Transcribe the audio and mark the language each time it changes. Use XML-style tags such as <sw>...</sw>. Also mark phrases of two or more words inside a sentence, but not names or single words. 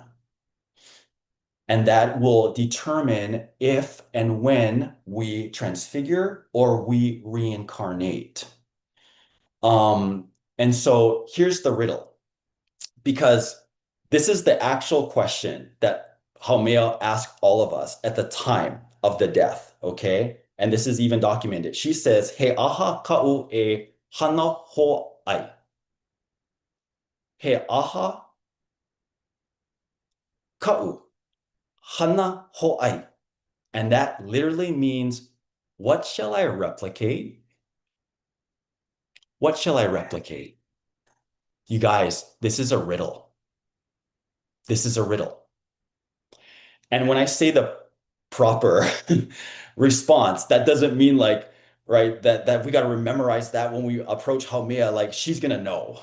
<en>And that will determine if and when we transfigure or we reincarnate. And so here's the riddle, because this is the actual question that Haumea asked all of us at the time of the death, okay? And this is even documented.</en> <haw>She says, He aha ka'u e hana ho ai. He aha ka'u hana ho ai.</haw> <en>And that literally means, what shall I replicate? What shall I replicate? You guys, this is a riddle. This is a riddle. And when I say the proper response, that doesn't mean like, right, that we got to memorize that when we approach Haumea, like she's gonna know.</en>